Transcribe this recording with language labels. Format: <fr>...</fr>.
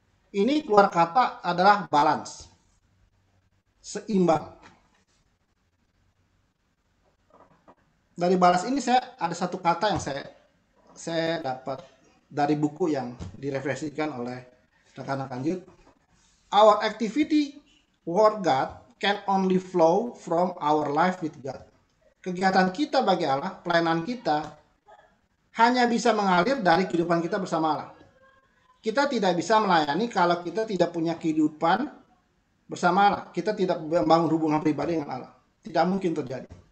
<id>Ini keluar kata adalah balance. Seimbang. Dari balance ini ada satu kata yang saya dapat dari buku yang direfleksikan oleh rekan-rekan youth.</id> <en>Our activity toward God can only flow from our life with God.</en> <id>Kegiatan kita bagi Allah, pelayanan kita hanya bisa mengalir dari kehidupan kita bersama Allah. Kita tidak bisa melayani kalau kita tidak punya kehidupan bersama Allah. Kita tidak membangun hubungan pribadi dengan Allah. Tidak mungkin terjadi.</id>